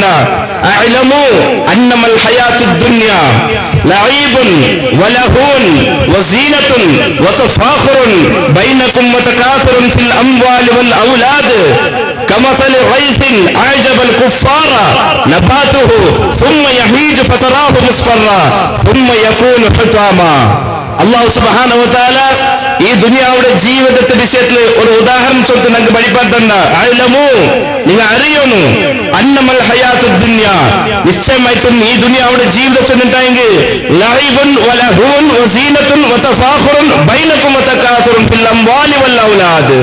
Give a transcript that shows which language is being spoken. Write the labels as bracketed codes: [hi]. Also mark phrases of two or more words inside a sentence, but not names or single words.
[ar] اعلموا أنما الحياة الدنيا لعب ولهو وزينة وتفاخر بينكم وتكاثر في الأموال والأولاد كمثل غيث أعجب الكفار نباته ثم يهيج فتراه مصفرا ثم يكون حطاما. الله سبحانه وتعالى [ml] ഈ ദുനിയാവുടെ ജീവിതത്തെ വിഷയത്തിൽ ഒരു ഉദാഹരണം ചൊല്ലിട്ട് നമുക്ക് പഠിപ്പാറ്റണ്ട. [ar] അഅലമു, [ml] നിങ്ങൾ അറിയുന്നു, [ar] أنما الحياة الدنيا, [ml] നിശ്ചയമായിട്ടും ഈ ദുനിയാവുടെ ജീവിതത്തിൽ ഉണ്ടായെങ്കിൽ [ar] لعب ولهو وزينة وتفاخر بينكم وتكاثر في الأموال والأولاد.